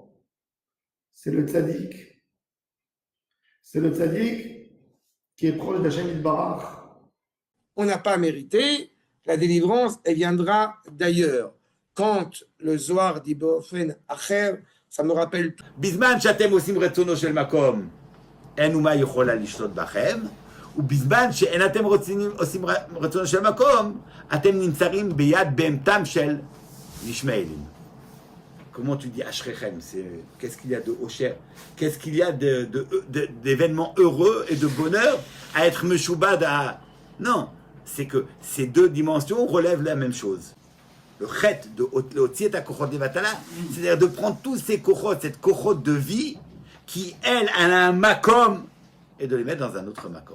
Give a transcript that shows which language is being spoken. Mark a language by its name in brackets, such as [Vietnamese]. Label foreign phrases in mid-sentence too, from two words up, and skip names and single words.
[French] C'est le tzaddik. C'est le tzaddik qui est proche d'Hachem Yitbarach. On n'a pas mérité, la délivrance, elle viendra d'ailleurs. Quand le Zohar dit [Hebrew] באופן אחר, [French] ça me rappelle. [Hebrew] בזמן שאתם עושים רצונו של מקום, אין אומה יכולה לשלוט בכם, ובזמן שאין אתם עושים רצונו של מקום, אתם נמצאים ביד בהמתם של ישמעאלים. [French] Comment tu dis Ashrechem? Qu'est-ce qu'il y a de Osher? Qu'est-ce qu'il y a d'événements heureux et de bonheur à être Meshoubad à... Non, c'est que ces deux dimensions relèvent la même chose. Le chet de [Hebrew] הוצאת הכוחות לבטלה, [French] c'est-à-dire de prendre tous ces kochot, cette kochot de vie, qui, elle a un makom, et de les mettre dans un autre makom.